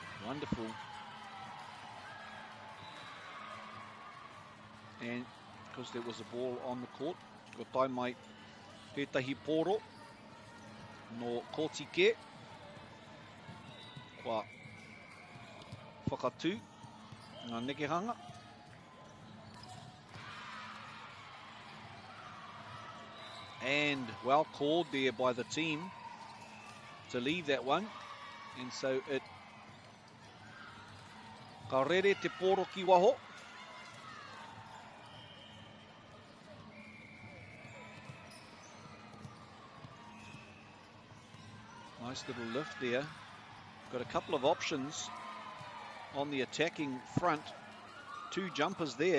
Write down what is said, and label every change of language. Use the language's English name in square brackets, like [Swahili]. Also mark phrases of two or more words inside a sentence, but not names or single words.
[English] Wonderful. And because there was a ball on the court, [Māori] ko tai mai tētahi pōro no Kotike. Kua whakatū ngā nekehanga. [English] And well called there by the team to leave that one. And so it [Māori] ka rere te pōro ki waho. [English] Nice little lift there. Got a couple of options on the attacking front. 2 jumpers there.